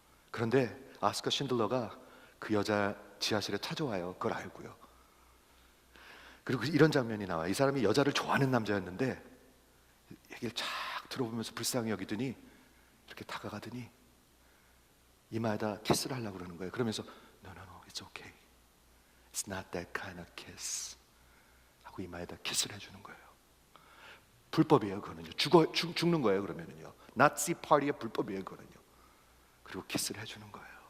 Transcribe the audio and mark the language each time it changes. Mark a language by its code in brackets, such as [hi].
[ko] 그런데 아스카 신들러가 그 여자 지하실에 찾아와요. 그걸 알고요. 그리고 이런 장면이 나와요. 이 사람이 여자를 좋아하는 남자였는데 얘기를 쫙 들어보면서 불쌍히 여기더니 이렇게 다가가더니 이마에다 키스를 하려고 그러는 거예요. [en] 그러면서 No, it's okay. It's not that kind of kiss. [ko] 하고 이마에다 키스를 해주는 거예요. 불법이에요, 그거는요. 죽는 거예요, 그러면은요. 나치 파티의 불법이에요, 그거는요. 그리고 키스를 해주는 거예요.